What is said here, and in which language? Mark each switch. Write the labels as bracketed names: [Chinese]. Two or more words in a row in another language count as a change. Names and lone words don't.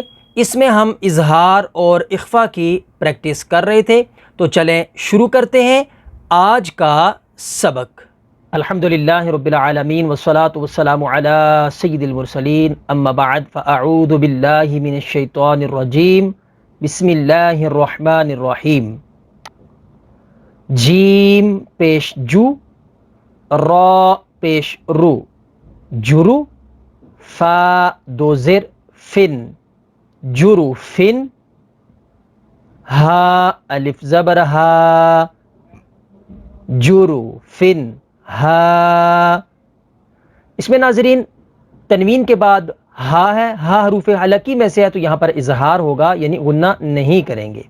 [Urdu] اس میں ہم اظہار اور اخفا کی پریکٹس کر رہے تھے، تو چلیں شروع کرتے ہیں آج کا سبق۔ [Arabic] الحمدللہ رب العالمین والصلاة والسلام علی سید المرسلین، اما بعد فاعوذ باللہ من الشیطان الرجیم، بسم اللہ الرحمن الرحیم۔ [Urdu] جیم پیش جو، را پیش رو، جرو، فا دو زر فن، جرو فن، ہا الف زبر ہا، جرو فن ہا۔ اس میں ناظرین تنوین کے بعد ہا ہے، ہا حروف حلقی میں سے ہے، تو یہاں پر اظہار ہوگا یعنی غنہ نہیں کریں گے۔